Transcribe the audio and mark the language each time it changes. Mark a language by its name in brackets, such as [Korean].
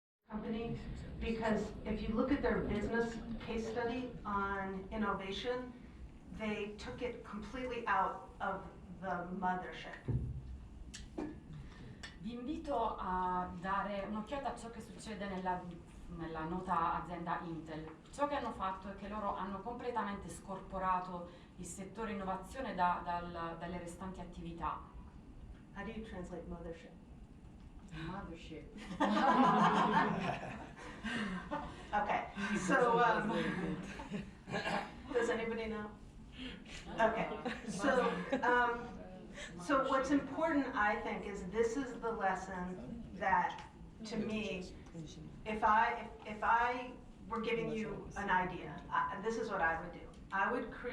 [English] Company, because if you look at their business case study on innovation, they took it completely out of the mothership. [Italian] Vi invito a dare un'occhiata a ciò che succede nella nota azienda Intel. Ciò che hanno fatto è che loro hanno completamente scorporato il settore innovazione dalle restanti attività. [English] How do you translate mothership? Mothership. Okay, so does anybody know? Okay, so what's important, I think, is this is the lesson that, to me, if I were giving you an idea, this is what I would do.